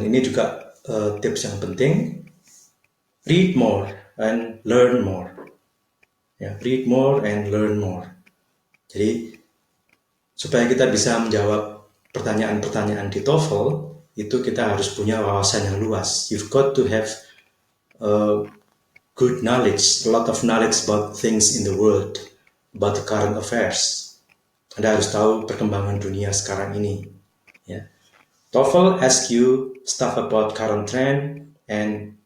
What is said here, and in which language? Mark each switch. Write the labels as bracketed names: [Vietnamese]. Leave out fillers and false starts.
[Indonesian] Ini juga tips yang penting. [English] Read more and learn more. Yeah, read more and learn more. [Indonesian] Jadi, supaya kita bisa menjawab pertanyaan-pertanyaan di Toefl, itu kita harus punya wawasan yang luas. [English] You've got to have good knowledge, a lot of knowledge about things in the world, about the current affairs. [Indonesian] Anda harus tahu perkembangan dunia sekarang ini. [English] Yeah. Toefl asks you stuff about current trend and